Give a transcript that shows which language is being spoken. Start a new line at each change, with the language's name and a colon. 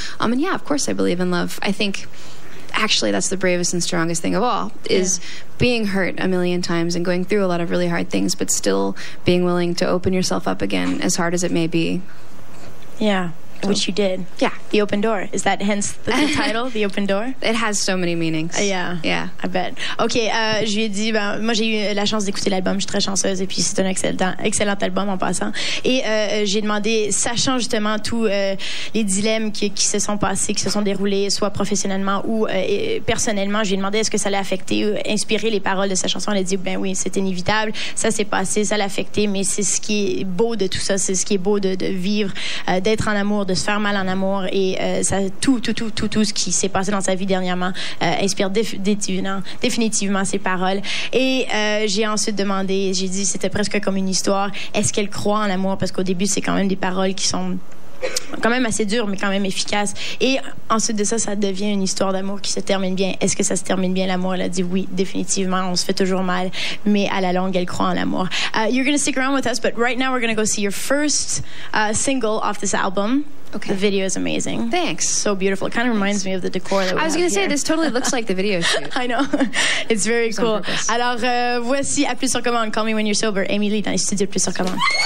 English: And yeah, of course I believe in love. I think actually that's the bravest and strongest thing of all, is being hurt a million times and going through a lot of really hard things, but still being willing to open yourself up again, as hard as it may be. Yeah. Which you did. Yeah. The Open Door. Is that hence the title, The Open Door? It has so many meanings. Yeah. I bet.
French: OK, je lui ai dit, moi j'ai eu la chance d'écouter l'album, je suis très chanceuse, et puis c'est un excellent album en passant. Et j'ai demandé, sachant justement tous les dilemmes qui se sont passés, qui se sont déroulés, soit professionnellement ou personnellement, je lui ai demandé est-ce que ça l'a affecté ou inspiré les paroles de sa chanson. Elle a dit, ben oui, c'est inévitable, ça s'est passé, ça l'a affecté, mais c'est ce qui est beau de tout ça, c'est ce qui est beau de vivre, d'être en amour, de se faire mal en amour, et ça, tout ce qui s'est passé dans sa vie dernièrement inspire définitivement ses paroles. Et j'ai ensuite demandé, j'ai dit c'était presque comme une histoire, est-ce qu'elle croit en l'amour, parce qu'au début c'est quand même des paroles qui sont quand même assez dur, mais quand même efficace. Et ensuite de ça, ça devient une histoire d'amour qui se termine bien. Est-ce que ça se termine bien, l'amour? Elle a dit oui, définitivement. On se fait toujours mal, mais à la longue, elle croit en l'amour.
English: You're going to stick around with us, but right now we're going to go see your first single off this album. Okay. The video is amazing. Thanks. So beautiful. It kind of reminds me of the decor that we I was going to say, here. this totally looks like the video shoot. I know. It's very It's cool. on purpose.
French: Alors, voici À plus sur commande, Call Me When You're Sober, Emily dans les studios de Plus sur commande.